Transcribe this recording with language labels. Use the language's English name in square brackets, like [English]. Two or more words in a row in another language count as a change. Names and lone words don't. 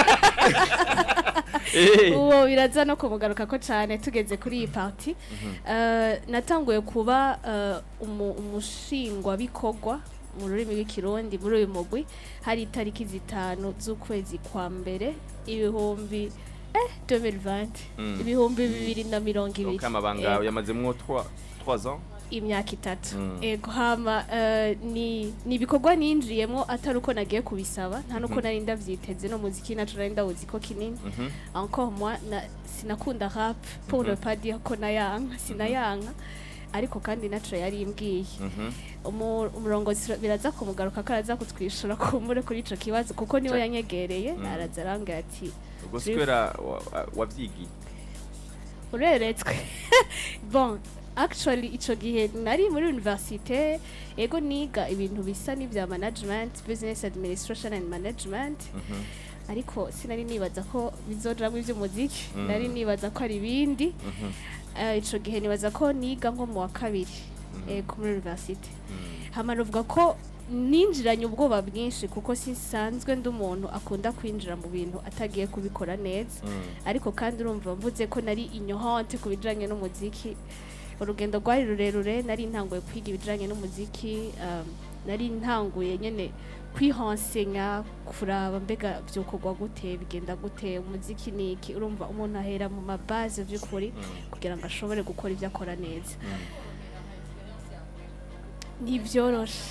[Rundi] uwo biraza no kumugaruka ko cyane tugeze kuri iyi party natanguye kuba umushingwa bikorwa mu rurimi rw'ikirundi muri uyu mugwi hari itariki 5 z'ukwezi kwa mbere ibihumbi 2020 ibihumbi 2020 ukamabanga yamazemwo 3 ans imyaka 3 ego hama ni ibikorwa ninjiyemo atari uko nagiye kubisaba nta nuko nari ndavyiteze no muziki nacu nari ndawuzi ko kinini [French] encore moi [Rundi] sinakunda rap [French] pour ne pas dire [Rundi] ko nayanga sinayanga ariko kandi naco yari imbwiye umurongozi biraza kumugaruka karaza kutwishura kumure kuri ico kibazo kuko niwe yanyegereye araza aranga ati guswera wavyigiye ureretswe [English] bon actually [Rundi] ico gihe nari muri université ego niga ibintu bisa n'ivya [English] management business administration and management [Rundi] ariko sinari nibaza ko bizojamwe ivy'umuziki nari nibaza ko ari ibindi ico gihe nibaza ko niga nko mu wa kabiri ku university hama nuvuga ko ninjiranye ubwoba bwinshi kuko sinsanzwe ndi umuntu akunda kwinjira mu bintu atagiye kubikora neza ariko kandi urumva mvuze ko nari ignorante ku bijanye n'umuziki urugendo rwari rurerure nari ntanguye kwiga ibijanye n'umuziki nari ntanguye nyene kwihonsenya kuraba mbega byokorwa gute bigenda gute umuziki niki urumva umuntu ahera mu mabase vy'ukuri kugira ngo ashobore gukora ivyo akora neza nivyoroshe